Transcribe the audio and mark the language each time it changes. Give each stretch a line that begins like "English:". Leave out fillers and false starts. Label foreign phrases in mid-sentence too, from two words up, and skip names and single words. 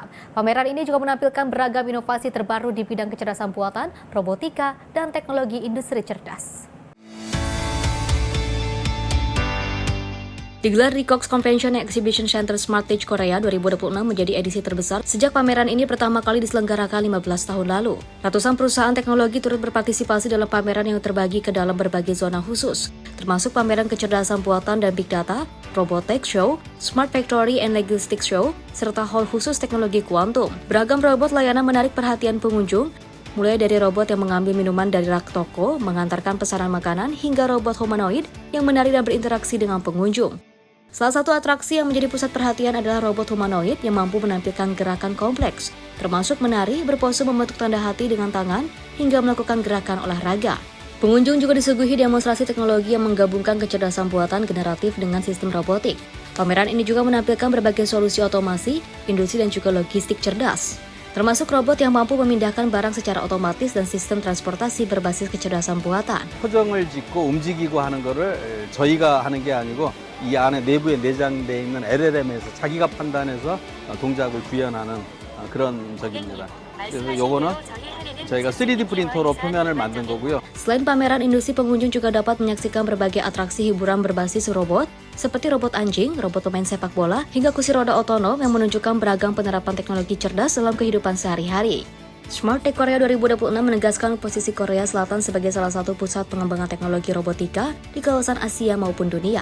Indonesian: Pameran ini juga menampilkan beragam inovasi terbaru di bidang kecerdasan buatan, robotika, dan teknologi industri cerdas. Digelar di Cox Convention and Exhibition Center Smartage Korea 2026 menjadi edisi terbesar sejak pameran ini pertama kali diselenggarakan 15 tahun lalu. Ratusan perusahaan teknologi turut berpartisipasi dalam pameran yang terbagi ke dalam berbagai zona khusus, termasuk pameran kecerdasan buatan dan
English: big data,
Indonesian: Robotech Show, Smart Factory and Logistics Show, serta hall khusus teknologi kuantum. Beragam robot layanan menarik perhatian pengunjung, mulai dari robot yang mengambil minuman dari rak toko, mengantarkan pesanan makanan, hingga robot humanoid yang menari dan berinteraksi dengan pengunjung. Salah satu atraksi yang menjadi pusat perhatian adalah robot humanoid yang mampu menampilkan gerakan kompleks, termasuk menari, berpose membentuk tanda hati dengan tangan, hingga melakukan gerakan olahraga. Pengunjung juga disuguhi demonstrasi teknologi yang menggabungkan kecerdasan buatan generatif dengan sistem robotik. Pameran ini juga menampilkan berbagai solusi otomasi, industri dan juga logistik cerdas, termasuk robot yang mampu memindahkan barang secara otomatis dan sistem transportasi berbasis kecerdasan buatan.
Korean: 포정을 짓고 움직이고 하는 거를 저희가 하는 게 아니고 이 안에 내부에 내장되어 있는 LLM에서 자기가 판단해서 동작을 구현하는 그런 적입니다. 그래서 요거는 저희가 3D 프린터로 표면을 만든 거고요.
Indonesian: Selain pameran industri, pengunjung juga dapat menyaksikan berbagai atraksi hiburan berbasis robot, seperti robot anjing, robot pemain sepak bola, hingga kursi roda otonom yang menunjukkan beragam penerapan teknologi cerdas dalam kehidupan sehari-hari. Smartage Korea 2026 menegaskan posisi Korea Selatan sebagai salah satu pusat pengembangan teknologi robotika di kawasan Asia maupun dunia.